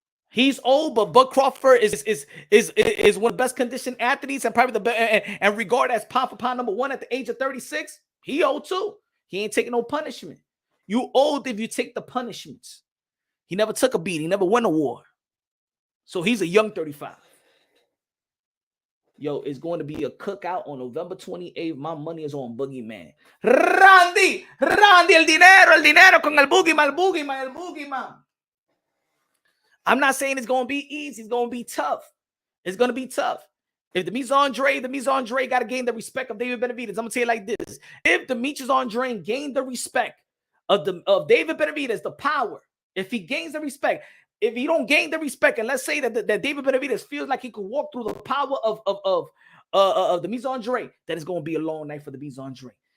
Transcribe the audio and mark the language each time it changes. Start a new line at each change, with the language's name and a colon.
English: He's old, but Bud Crawford is one of the best conditioned athletes and probably the best, and regarded as pound for pound number one at the age of 36. He old too. He ain't taking no punishment. You old if you take the punishments. He never took a beat. He never won a war. So he's a young 35. Yo, it's going to be a cookout on November 28th. My money is on Boogeyman.
Spanish: Randy, el dinero con el Boogeyman.
English: I'm not saying it's going to be easy. It's going to be tough. It's going to be tough. If Demetrius Andrade got to gain the respect of David Benavidez. I'm going to tell you like this. If Demetrius Andrade gained the respect of David Benavidez, the power, if he gains the respect, if he don't gain the respect, and let's say that David Benavidez feels like he could walk through the power of Demetrius Andrade, that is going to be a long night for Demetrius Andrade.